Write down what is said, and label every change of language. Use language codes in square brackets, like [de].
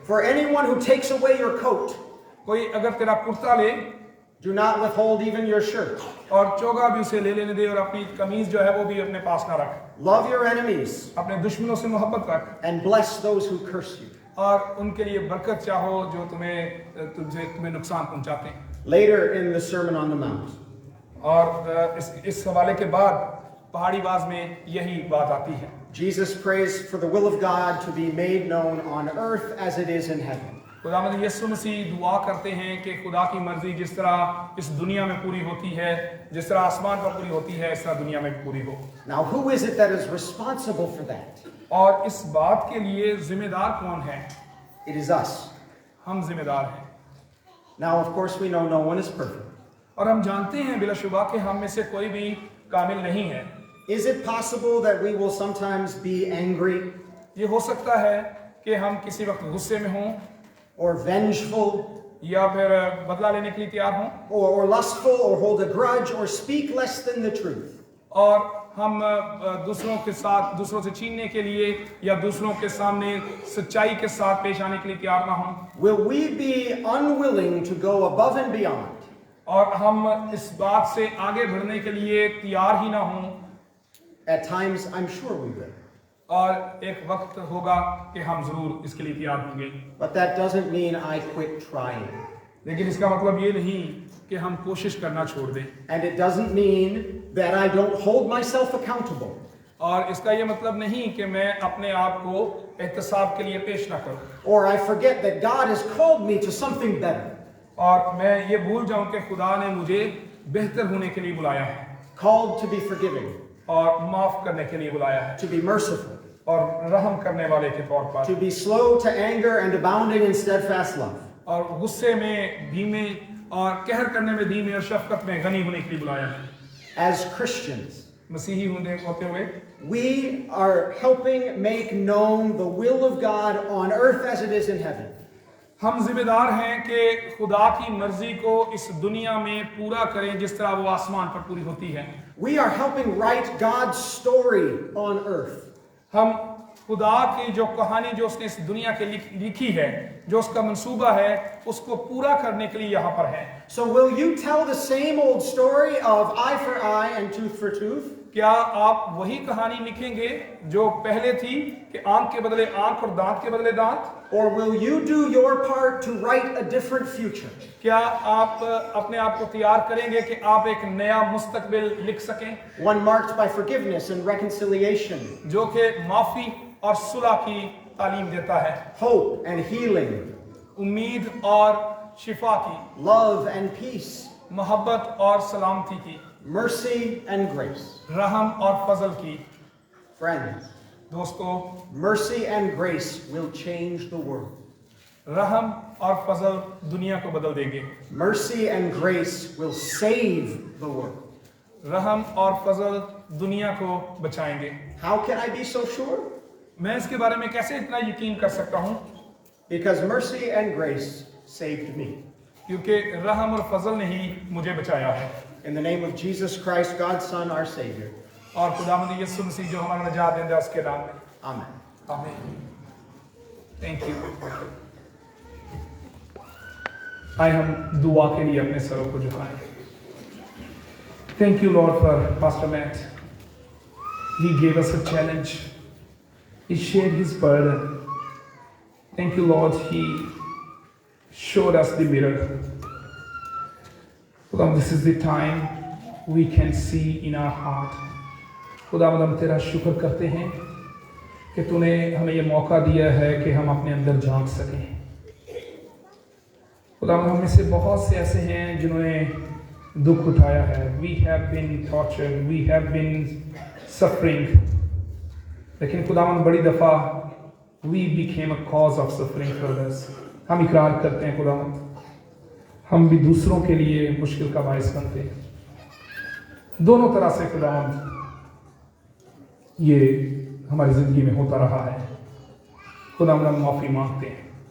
[en] For anyone who takes away your coat, [hi] कोई अगर तेरा कुर्ता ले [en] do not withhold even your shirt. [hi] और चोगा भी उसे ले लेने दे और अपनी कमीज जो है वो भी अपने पास ना रख। [en] Love your enemies [hi] अपने दुश्मनों से मोहब्बत रख [en] and bless those who curse you. [hi] और उनके लिए बरकत चाहो जो तुम्हें नुकसान पहुंचाते हैं। [en] Later in the Sermon on the Mount, [hi] और इस हवाले के बाद पहाड़ी वाज में यही बात आती है। [en] Jesus prays for the will of God to be made known on earth as it is in heaven. [hi] खुदावंद यीशु मसीह दुआ करते हैं कि खुदा की मर्जी जिस तरह इस दुनिया में पूरी होती है, जिस तरह आसमान पर पूरी होती है, इस तरह दुनिया में भी पूरी हो। [en] Now, who is it that is responsible for that? [hi] और इस बात के लिए जिम्मेदार कौन है? [en] It is us. [hi] हम जिम्मेदार हैं। [en] Now, of course, we know no one is perfect. [hi] और हम जानते हैं बिलाशुबा कि हम में से कोई भी कामिल नहीं है। [en] Is it possible that we will sometimes be angry [hi] ये हो सकता है कि हम किसी वक्त गुस्से में हों [en] or vengeful [hi] या फिर बदला लेने के लिए तैयार हों [en] or lustful or hold a grudge or speak less than the truth? [hi] और हम दूसरों से छीनने के लिए या दूसरों के सामने सच्चाई के साथ पेश आने के लिए तैयार ना हों। [en] Will we be unwilling to go above and beyond? [hi] और हम इस बात से आगे बढ़ने के लिए तैयार ही ना हों। [en] At times, I'm sure we will. [hi] और एक वक्त होगा कि हम जरूर इसके लिए तैयार होंगे। [en] But that doesn't mean I quit trying. [hi] लेकिन इसका मतलब ये नहीं कि हम कोशिश करना छोड़ दें। [en] And it doesn't mean that I don't hold myself accountable. [hi] और इसका ये मतलब नहीं कि मैं अपने आप को एहतसाब के लिए पेश ना करूं [en] Or I forget that God has called me to something better. [hi] और मैं ये भूल जाऊं कि खुदा ने मुझे बेहतर होने के लिए बुलाया है [en] Called to be forgiving, [hi] और माफ करने के लिए बुलाया है [en] to be merciful, [hi] और रहम करने वाले के तौर पर [en] to be slow to anger and abounding in steadfast love. [hi] और गुस्से में धीमे और कहर करने में धीमे और शफकत में गनी होने के लिए बुलाया है। [en] As Christians, [hi] मसीही होते हुए [en] we are helping make known the will of God on earth as it is in heaven. [hi] हम जिम्मेदार हैं कि खुदा की मर्जी को इस दुनिया में पूरा करें जिस तरह वो आसमान पर पूरी होती है। [en] We are helping write God's story on earth. [hi] हम खुदा की जो कहानी जो उसने इस दुनिया के लिखी है, जो उसका मंसूबा है, उसको पूरा करने के लिए यहाँ पर है। [en] So will you tell the same old story of eye for eye and tooth for tooth? [hi] क्या आप वही कहानी लिखेंगे जो पहले थी कि आंख के बदले आंख और दांत के बदले दांत? [en] Or will you do your part to write a different future? [hi] क्या आप अपने आप को तैयार करेंगे कि आप एक नया मुस्तकबिल लिख सकें [en] One marked by forgiveness and reconciliation, [hi] जो कि माफी और सुलह की तालीम देता है, [en] hope and healing, [hi] उम्मीद और शिफा की, [en] love and peace, [hi] मोहब्बत और सलामती की, [en] mercy and grace. [hi] रहम और फजल की। [en] Friends, [hi] दोस्तों, [en] mercy and grace will change the world. [hi] रहम और फजल दुनिया को बदल देंगे। [en] Mercy and grace will save the world. [hi] रहम और फजल दुनिया को बचाएंगे। [en] How can I be so sure? [hi] मैं इसके बारे में कैसे इतना यकीन कर सकता हूँ? [en] Because mercy and grace saved me. [hi] क्योंकि रहम और फजल ने ही मुझे बचाया है। [en] In the name of Jesus Christ, God's Son, our Savior. [hi] और खुदावंद यीशु मसीह जो हमारा निजात देंदा उसके नाम में। [en] Amen. [hi] आमीन। Thank you. आए हम दुआ के लिए अपने सरों को झुकाएं। [en] Thank you, Lord, for Pastor Matt. He gave us a challenge. He shared his burden. Thank you, Lord. He showed us the mirror. Lord, this is the time we can see in our heart. [hi] खुदावंद हम तेरा शुक्र करते हैं कि तूने हमें ये मौका दिया है कि हम अपने अंदर झांक सकें। खुदावंद हम में से बहुत से ऐसे हैं जिन्होंने दुख उठाया है। [en] We have been tortured, we have been suffering. [hi] लेकिन खुदावंद बड़ी दफ़ा [en] we became a cause of suffering for others. [hi] हम इकरार करते हैं खुदावंद, हम भी दूसरों के लिए मुश्किल का बायस बनते हैं। दोनों तरह से खुदावंद ये हमारी ज़िंदगी में होता रहा है। खुदावंद हम माफ़ी मांगते हैं।